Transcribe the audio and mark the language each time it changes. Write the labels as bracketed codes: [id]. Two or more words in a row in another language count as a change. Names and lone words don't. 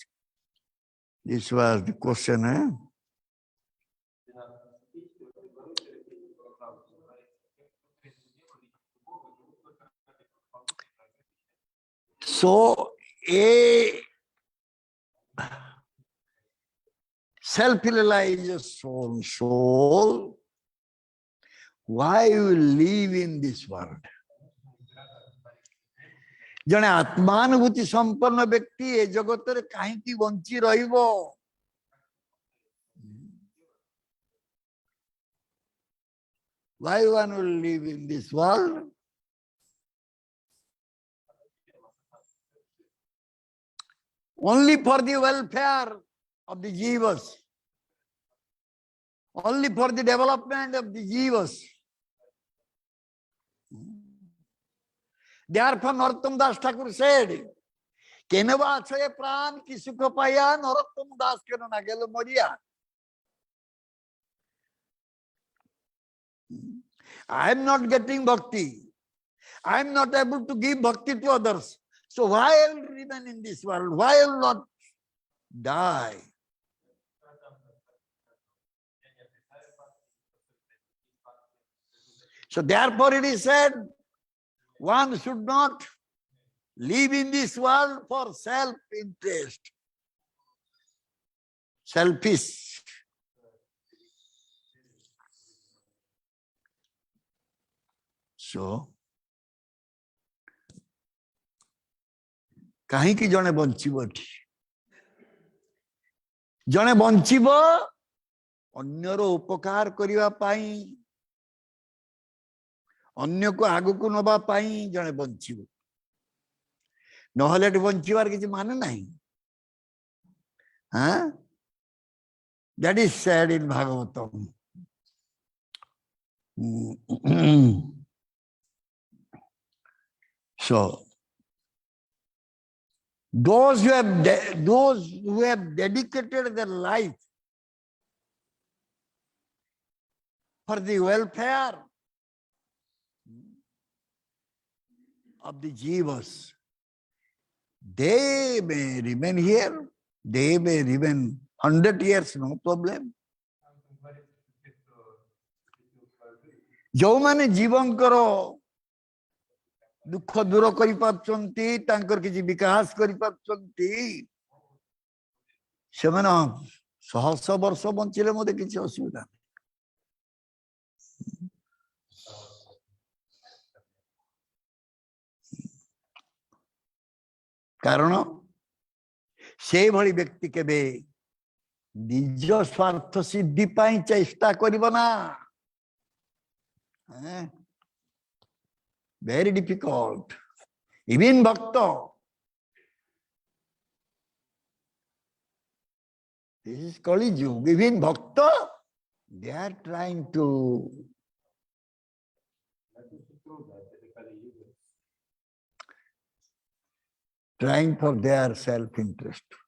[en] This was the question, eh? So, a self-realized soul, why will live in this world? [or] ଜଣେ ଆତ୍ମାନୁଭୂତି ସମ୍ପନ୍ନ ବ୍ୟକ୍ତି ଏ ଜଗତ ରେ କାହିଁକି ବଞ୍ଚି ରହିବ? [en] Why one will live in this world? Only for the welfare of the jivas. Only for the development of the jivas. Therefore, Narottam Das Thakur said, [bn] কেনবা আছয়ে প্রাণ কি সুখ পাইয়া নরোত্তম দাস কেন না গেল মরিয়া. [en] I am not getting bhakti. I am not able to give bhakti to others. So why I will remain in this world? Why I will not die? So therefore it is said, one should not live in this world for self-interest. Selfish. So, [or] କାହିଁକି ଜଣେ ବଞ୍ଚିବ ଏଠି? ଜଣେ ବଞ୍ଚିବ ଅନ୍ୟର ଉପକାର କରିବା ପାଇଁ, ଅନ୍ୟକୁ ଆଗକୁ ନବା ପାଇଁ ଜଣେ ବଞ୍ଚିବ। ନହେଲେ ଏଠି ବଞ୍ଚିବାର କିଛି ମାନେ ନାହିଁ। [en] That is said in Bhagavatam. So, those who have dedicated their life for the welfare of the jivas, they may remain here. They may remain 100 years, no problem. [or] ଯୋଉମାନେ ଜୀବଙ୍କର ଦୁଃଖ ଦୂର କରିପାରୁଛନ୍ତି, ତାଙ୍କର କିଛି ବିକାଶ କରିପାରୁଛନ୍ତି, ସେମାନେ 100 ବର୍ଷ ବଞ୍ଚିଲେ ମୋତେ କିଛି ଅସୁବିଧା ନାହିଁ। କାରଣ ସେଇଭଳି ବ୍ୟକ୍ତି କେବେ ନିଜ ସ୍ୱାର୍ଥ ସିଦ୍ଧି ପାଇଁ ଚେଷ୍ଟା କରିବ ନା। [en] Very difficult. Even Bhakta, This is Kali Yuga. Even Bhakta, they are trying to for their self-interest.